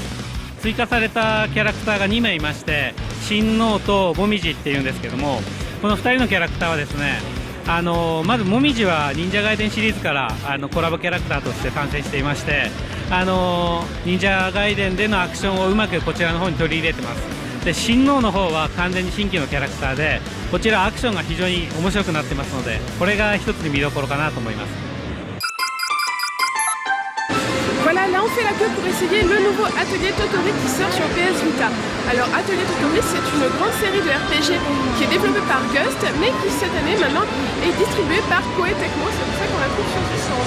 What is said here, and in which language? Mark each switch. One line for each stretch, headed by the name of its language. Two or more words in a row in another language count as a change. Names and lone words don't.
Japanese: 追加されたキャラクターが2名いまして、親王ともみじっていうんですけども、この2人のキャラクターはですね、まずもみじは忍者ガイデンシリーズからコラボキャラクターとして参戦していまして、忍者ガイデンでのアクションをうまくこちらの方に取り入れてます。で親王の方は完全に新規のキャラクターで、こちらアクションが非常に面白くなってますので、これが一つ見どころかなと思います。
French: Voilà, là on fait la queue pour essayer le nouveau Atelier Totori qui sort sur PS Vita. Alors Atelier Totori, c'est une grande série de RPG qui est développée par Gust, mais qui cette année maintenant est distribuée par Koei Tecmo, c'est pour ça qu'on la trouve sur ce stand.